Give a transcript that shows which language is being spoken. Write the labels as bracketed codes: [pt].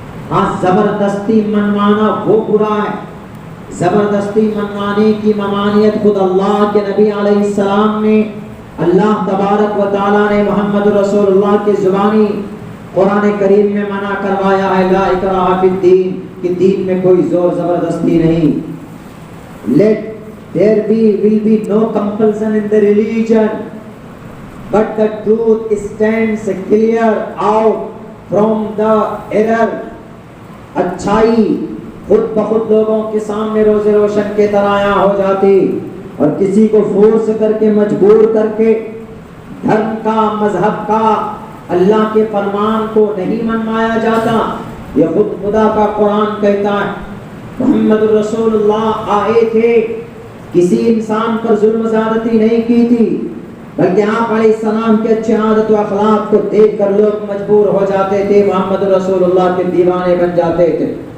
[ur] ہاں زبردستی منوانا وہ برا ہے۔ زبردستی منوانے کی ممانعت خود اللہ کے نبی علیہ السلام نے، اللہ تبارک و تعالیٰ نے محمد رسول اللہ کی زبانی قرآن کریم میں منع کروایا ہے، [ar] لا اکراہ فی الدین، [ur] کہ دین میں کوئی زور زبردستی نہیں۔ [en] Let there be will be no compulsion in the religion، but the truth stands clear out from the error. [ur] اچھائی خود بخود لوگوں کے سامنے روز روشن کے طرح عیاں ہو جاتی، اور کسی کو فورس کر کے مجبور کر کے دھرم کا، مذہب کا، اللہ کے فرمان کو نہیں منوایا جاتا۔ یہ خود خدا کا قرآن کہتا ہے۔ محمد رسول اللہ آئے تھے، کسی انسان پر ظلم زیادتی نہیں کی تھی، بلکہ آپ علیہ السلام کے اچھے عادت و اخلاق کو دیکھ کر لوگ مجبور ہو جاتے تھے، محمد رسول اللہ کے دیوانے بن جاتے تھے۔